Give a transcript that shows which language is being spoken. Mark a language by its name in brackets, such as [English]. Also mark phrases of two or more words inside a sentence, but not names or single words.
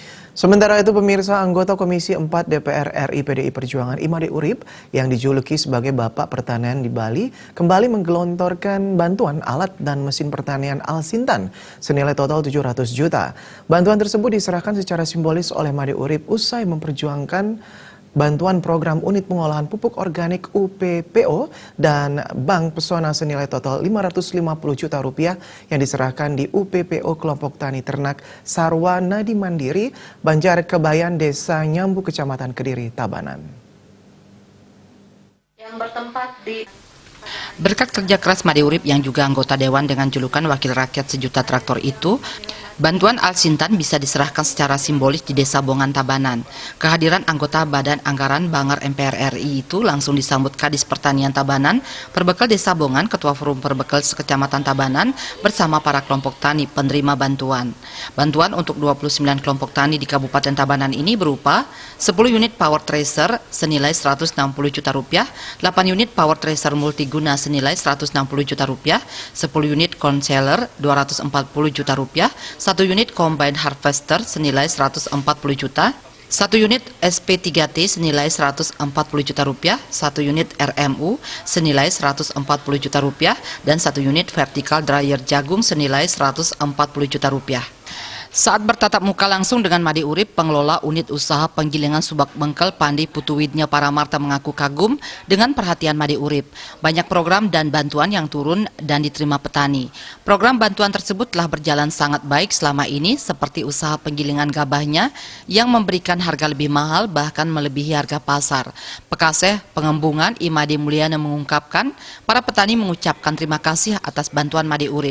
[Indonesian] Sementara itu, pemirsa, anggota Komisi 4 DPR RI PDI Perjuangan Imade Urip yang dijuluki sebagai Bapak Pertanian di Bali kembali menggelontorkan bantuan alat dan mesin pertanian Al-Sintan senilai total 700 juta. Bantuan tersebut diserahkan secara simbolis oleh Imade Urip usai memperjuangkan bantuan program unit pengolahan pupuk organik UPPO dan Bank Pesona senilai total 550 juta rupiah yang diserahkan di UPPO Kelompok Tani Ternak Sarwa Nadi Mandiri, Banjar Kebayan, Desa Nyambu, Kecamatan Kediri, Tabanan. Yang bertempat di Berkat kerja keras Imade Urip yang juga anggota Dewan dengan julukan Wakil Rakyat Sejuta Traktor itu, bantuan Al-Sintan bisa diserahkan secara simbolis di Desa Bongan, Tabanan. Kehadiran anggota Badan Anggaran Banggar MPR RI itu langsung disambut Kadis Pertanian Tabanan, Perbekal Desa Bongan, Ketua Forum Perbekal Sekecamatan Tabanan, bersama para kelompok tani penerima bantuan. Bantuan untuk 29 kelompok tani di Kabupaten Tabanan ini berupa 10 unit [English] power tracer [Indonesian] senilai 160 juta rupiah, 8 unit [English] power tracer [Indonesian] multiguna senilai 160 juta rupiah, 10 unit concealer 240 juta rupiah, 1 unit [English] combine harvester [Indonesian] senilai 140 juta, 1 unit SP3T senilai 140 juta rupiah, 1 unit RMU senilai 140 juta rupiah, dan 1 unit [English] vertical dryer [Indonesian] jagung senilai 140 juta rupiah. Saat bertatap muka langsung dengan Imade Urip, pengelola unit usaha penggilingan Subak Bengkel Pandi Putuwidnya Paramarta mengaku kagum dengan perhatian Imade Urip. Banyak program dan bantuan yang turun dan diterima petani. Program bantuan tersebut telah berjalan sangat baik selama ini, seperti usaha penggilingan gabahnya yang memberikan harga lebih mahal bahkan melebihi harga pasar. Pekaseh Pengembungan Imade Mulyana mengungkapkan, para petani mengucapkan terima kasih atas bantuan Imade Urip.